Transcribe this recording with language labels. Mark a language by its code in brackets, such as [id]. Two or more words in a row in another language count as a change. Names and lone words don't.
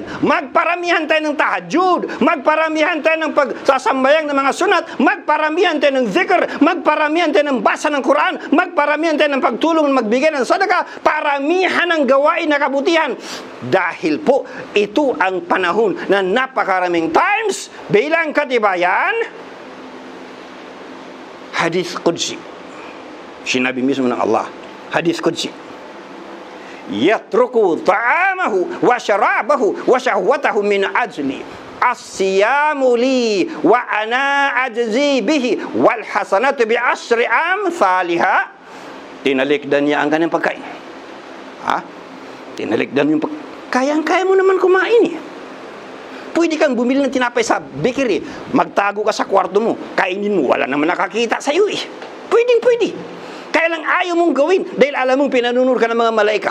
[tl] Magparamihan tayo ng tahajjud, magparamihan tayo ng pagsasambayang ng mga sunat, magparamihan tayo ng zikr, magparamihan tayo ng basa ng Quran, magparamihan tayo ng pagtulong, magbigay ng sadaka, paramihan ng gawain na kabutihan. Dahil po, ito ang panahon na napakaraming times bilang katibayan. [ar] حديث قدسي. [tl] Sinabi mismo ng Allah. [ar] حديث قدسي. يترك طعامه وشرابه وشهوته من أجلي الصيام لي وأنا أجزي به والحسنة بعشر أمثالها. [tl] Tinalikdan niya ang kanyang pagkain. Tinalikdan yung kayang-kaya mo naman kumain eh. Pwede kang bumili ng tinapay sa bakery, magtago ka sa kwarto mo, kainin mo, wala naman nakakita sa iyo eh. Pwede. Kaya lang ayaw mong gawin dahil alam mong pinanunod ka ng mga malaika.